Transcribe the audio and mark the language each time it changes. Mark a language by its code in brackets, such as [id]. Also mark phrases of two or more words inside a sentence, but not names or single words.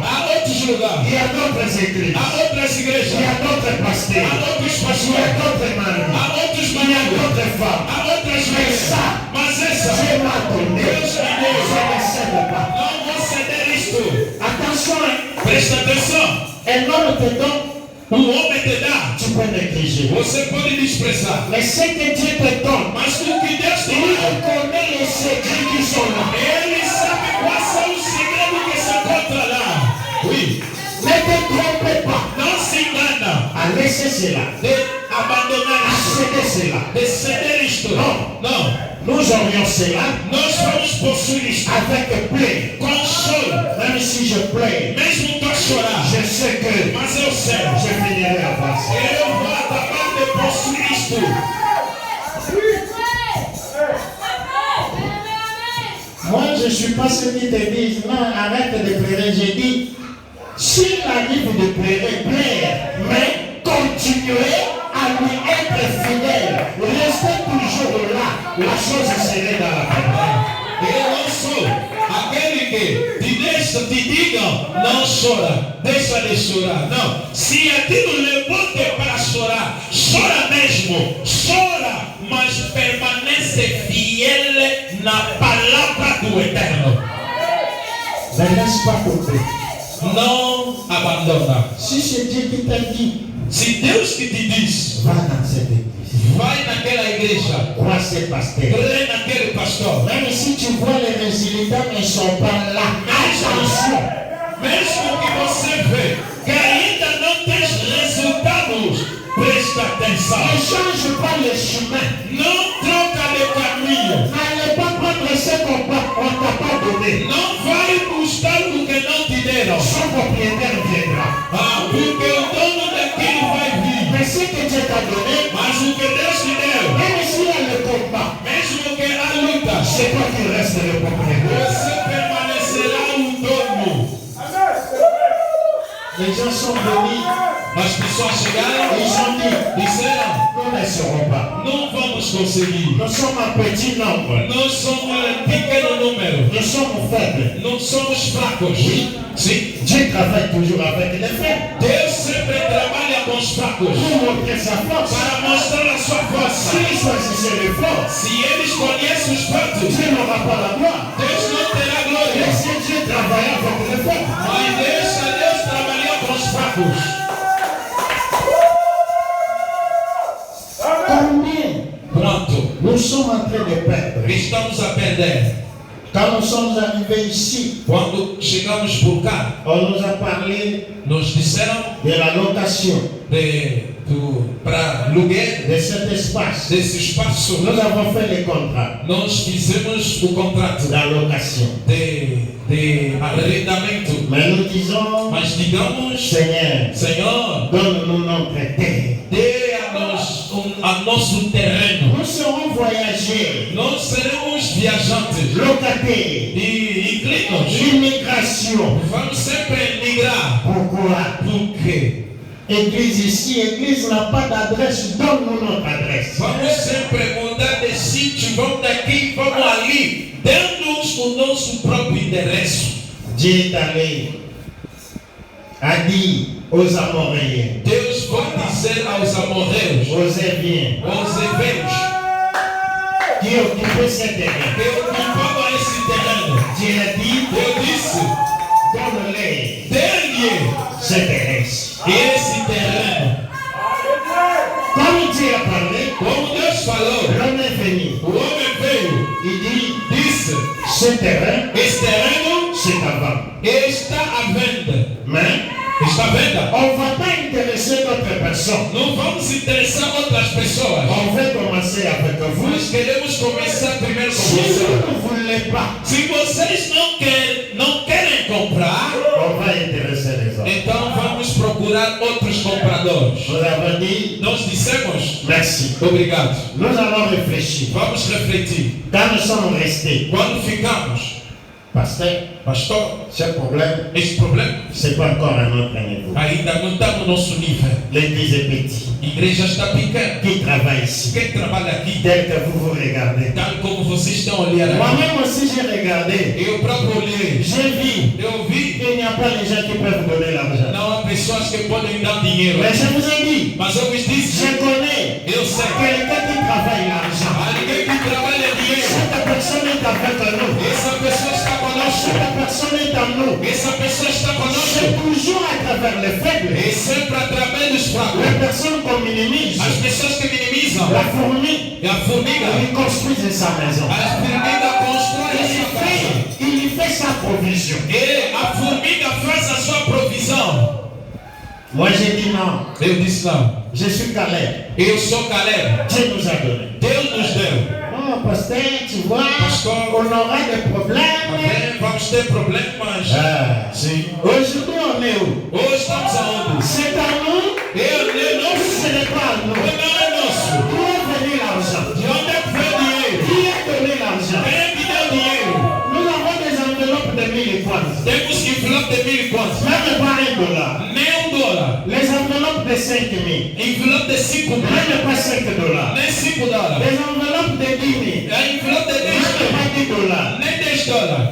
[fr] Il y a d'autres églises. Il y a d'autres pasteurs. Il y a d'autres maris. Il y a d'autres femmes. Mais ça, Dieu m'a donné. Je ne cède pas. Attention. [pt] Presta atenção. [fr] Un homme te donne. [pt] O homem te dá. [fr] Tu peux négliger. [pt] Você pode desprezar. [fr] Mais ce que Dieu te donne, [pt] Mas o que Deus te [fr] il [pt] dá, [fr] connaît les secrets qui sont là. [pt] Ele sabe quais são os segredos que se encontram lá. [fr] Oui. Ne te trompe pas. [pt] Não se engana. [fr] À laisser cela. [pt] De abandonar [fr] À [pt] isto. [fr] céder cela. [pt] De ceder isto. [fr] Non. [pt] Não. [fr] Nous aurions cela [pt] Nós vamos possuir isto. [fr] avec plaie. [pt] Com choro. [fr] Même si je plaie, [pt] Mesmo tu a chorar. [fr] je sais que [pt] Mas eu sei. [fr] je finirai à passer. [pt] Eu vou acabar de possuir isto. [fr] Moi, je ne suis pas ceux qui te disent non, arrête de pleurer. J'ai dit, s'il arrive de pleurer, plaire, mais continuez à lui être fidèle. Restez toujours là. La chose serait dans la paix. [pt] Eu não sou aquele que te digam, não chora, deixa de chorar. Não, se aquilo levou-te para chorar, chora mesmo, chora, mas permanece fiel na palavra do Eterno. [fr] Ne laisse pas tomber. [pt] Não abandona. [fr] Si c'est Dieu qui t'a dit, [pt] Se Deus que te diz, [fr] va dans cette église. [pt] vai naquela igreja, [fr] Crois ce pasteur. [pt] crê naquele pastor. [fr] Même si tu vois les résultats ne sont pas là, attention. [pt] Mesmo que você vê que ainda não tem resultados, presta atenção. [fr] Ne change pas le chemin. [pt] Não troca de caminho. [fr] Na donner. [pt] Não vai buscar o que não te deram. [fr] Son propriétaire viendra. [pt] Porque o dono daquilo vai vir. [fr] Mais ce que Dieu t'a donné, [pt] Mas o que Deus te deu, [fr] même s'il y a le combat, [pt] mesmo que há luta, [fr] c'est toi qui restes le propriétaire. [pt] você permanecerá o dono. [fr] Les gens sont venus, [pt] As pessoas chegaram [fr] ils ont dit, [pt] e disseram, [fr] nous ne serons pas. [pt] não vamos conseguir. [fr] Nous sommes un petit nombre. [pt] Nós somos um pequeno número. [fr] Nous sommes faibles. [pt] Não somos fracos. Sim. [fr] Dieu travaille toujours avec les faibles. [pt] Deus sempre trabalha com os fracos [fr] Pour montrer sa force. [pt] para mostrar a sua força. [fr] S'il choisissait les forces, [pt] Se eles conhecem os fatos, [fr] Dieu n'aura pas la gloire. [pt] Deus não terá glória. [fr] Laissez Dieu travailler avec les faibles. [pt] Mas deixa Deus trabalhar com os fracos. [fr] Combien [pt] Pronto. [fr] nous sommes en train de perdre? [pt] Estamos a perder. [fr] Quand nous sommes arrivés ici, [pt] Quando chegamos por cá, [fr] on nous a parlé [pt] nos disseram [fr] de la location [pt] para aluguel [fr] de cet espace. [pt] desse espaço. [fr] Nous avons fait les contrats [pt] Nós fizemos o contrato [fr] d'allocation. [pt] de arrendamento. [fr] Mais nous disons, [pt] Mas digamos, [fr] Seigneur, [pt] Senhor, [fr] donne-nous notre terre. [pt] dê a nosso terreno. [fr] Nous serons voyageurs, [pt] Nós seremos viajantes [fr] locataires, [pt] e inclinos. [fr] l'immigration. [pt] Vamos sempre migrar. [fr] Pourquoi? [pt] Porque [fr] Église ici, église n'a pas d'adresse, donne-nous notre adresse. [pt] vamos sempre mudar de sítio, vamos daqui, vamos ali, dando-nos o nosso próprio endereço. [fr] Dieu est allé, a dit aux Amoréens, [pt] Deus vai dizer aos amorreus, [fr] aux Éviens, [pt] aos heveus, [fr] qui occupaient ce terrain. [pt] que ocupavam esse terreno. [fr] Dieu a dit, [pt] Deus disse, [fr] donne-les [pt] dê-lhe [fr] ce terrain. [pt] esse terreno. [fr] Comme Dieu a parlé, [pt] Como Deus falou, [fr] l'homme est venu. [pt] o homem veio, [fr] Il dit, [pt] disse, [fr] ce terrain, [pt] esse terreno [fr] c'est à vendre. [pt] está à venda. [fr] Mais [pt] Está à venda. [fr] on ne va pas intéresser d'autres personnes. [pt] Não vamos interessar outras pessoas. [fr] On veut commencer avec vous. [pt] Nós queremos começar primeiro com [fr] Si [pt] você. [fr] vous ne voulez pas, [pt] Se vocês não querem comprar, [fr] on va intéresser les autres. [pt] então vamos procurar outros compradores. [fr] Nous avons dit, [pt] Nós dissemos, [fr] merci. [pt] obrigado. [fr] Nous allons réfléchir. [pt] Vamos refletir. [fr] Quand nous sommes restés, [pt] Quando ficamos, pastor, [fr] ce problème, [pt] esse problema [fr] c'est pas encore à notre niveau. [pt] ainda não está no nosso nível. [fr] L'église est petite. [pt] A igreja está pequena. [fr] Qui travaille ici? [pt] Quem trabalha aqui, [fr] Tel que vous vous regardez. [pt] tal como vocês estão a olhar aqui, [fr] Moi-même aussi, j'ai regardé. [pt] eu próprio olhei, [fr] J'ai vu [pt] eu vi, [fr] qu'il n'y a pas les gens qui peuvent donner l'argent. [pt] não há pessoas que podem dar dinheiro. [fr] Mais je vous ai dit, [pt] Mas eu vos disse, [fr] je connais [pt] eu sei, [fr] quelqu'un qui travaille l'argent. [pt] alguém que trabalha dinheiro. [fr] Cette personne est avec nous. [pt] Essa pessoa está conosco. [fr] Cette personne est en nous. [pt] Essa pessoa está [fr] C'est [pt] conosco. [fr] toujours à travers les faibles. [pt] E sempre através dos fracos. [fr] Les personnes qu'on minimise, [pt] As pessoas que minimizam. [fr] la fourmi, [pt] E a formiga. [fr] il construit sa maison. [pt] A formiga constrói a sua casa. [fr] Il y fait sa provision. [pt] E a formiga faz a sua provisão. [fr] Moi j'ai dit non, [pt] Eu disse não. [fr] je suis Caleb. [pt] Eu sou Caleb. [fr] Dieu nous a donné. [pt] Deus nos deu. [fr] Oh pasteur, tu vois, [pt] Pasteur. [fr] on aura des problèmes. [pt] Amém? Vamos ter problemas. Ah, Sim. [fr] aujourd'hui on est où? [pt] Hoje estamos aonde? [fr] C'est à nous, [pt] Eu não [fr] ce n'est pas à nous. [pt] não é nosso. [fr] D'où est venu l'argent? [pt] De onde é que veio o dinheiro? [fr] Qui a donné l'argent? [pt] Quem é que deu o dinheiro? [fr] Nous avons des enveloppes de 1000 francs. [pt] Temos envelope de 1.000 quantos? [fr] Même pas $1. [pt] Nem $1. [fr] Les enveloppes de 5000. [pt] Envelope de 5 mil. [fr] Même pas $5. [pt] Nem $5. [fr] Les enveloppes de 10 000. [pt] A envelope de 10 [fr] Même [pt] mil. [fr] pas $10. [pt] Nem $10.